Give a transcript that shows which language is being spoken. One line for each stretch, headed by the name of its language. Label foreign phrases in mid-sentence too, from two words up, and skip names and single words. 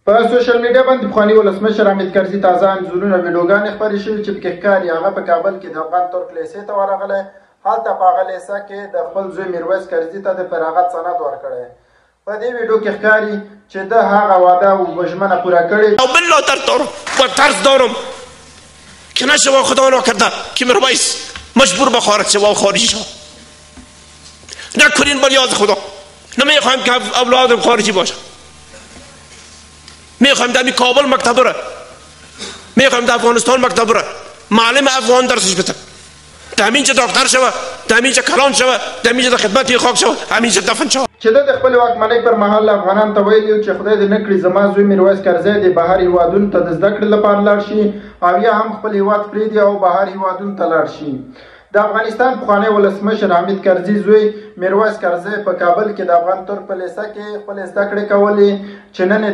Pashto: په سوشل میډیا باندې پخواني ولسمشر حامد کرزي تازه انځورونه ویډیوګانې خپرې شوي چې پکې ښکاري هغه په کابل کې د افغان ترک لیسې ته ورغلی. هلته په هغه لیسه کې د خپل زوی میرویس کرزي ته د فراغت سند ورکړی. په دې ویډیو کې ښکاري چې د هغه وعده و ژمنه پوره کړې.
Persian: او بالله ترس دارم که نشود خدا ناکرده که میرویس مجبور به خارج شود و خارجی شود. نکنین بر یاد خدا. نمیخوایم که اولادم خارجی باشه. میخوایم در کابل مکتب بره، میخوایم در افغانستان مکتب بره، معلم افغان درسش بده، همینجا دکتر شوه، همینجا کلان شوه، همینجا در خدمت خاک شوه، همینجا دفن شوه.
Pashto: چې د خپل واکمنۍ پر مهال افغانان ته ویلي چې خدای دې نه کړي زما زوی میرویس کرزی د بهر هیوادونو ته د زده کړې لپاره لاړ شي او یا هم خپل هیواد پرېږدي او بهر هیوادونو ته لاړ شي. د افغانستان پخوانی ولسمشر حامد کرزي زوی میرویس کرزی په کابل کې د افغان ترک په لیسه کې خپل زده کړې کولې چې نن یې